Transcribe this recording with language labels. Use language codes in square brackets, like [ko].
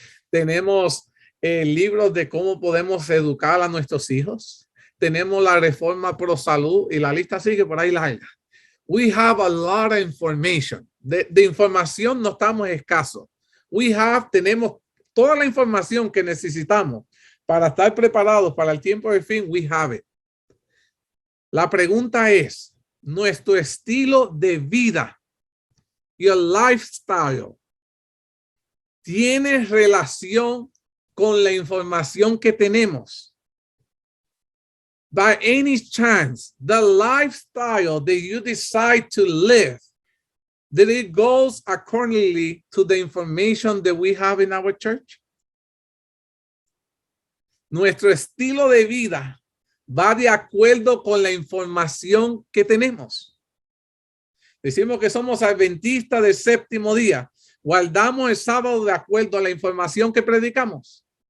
[es] Tenemos libros de cómo podemos educar a nuestros hijos. Tenemos la reforma pro salud y la lista sigue por ahí larga. [en] We have a lot of information. [es] De información no estamos escasos. Tenemos toda la información que necesitamos para estar preparados para el tiempo del fin. [en] We have it. [es] La pregunta es, nuestro estilo de vida, [en] your lifestyle, [es] ¿tiene relación con la información que tenemos? [en] By any chance, the lifestyle that you decide to live, that it goes accordingly to the information that we have in our church? [es] Nuestro estilo de vida va de acuerdo con la información que tenemos. Decimos que somos adventistas del séptimo día. Guardamos el sábado de acuerdo a la información que predicamos.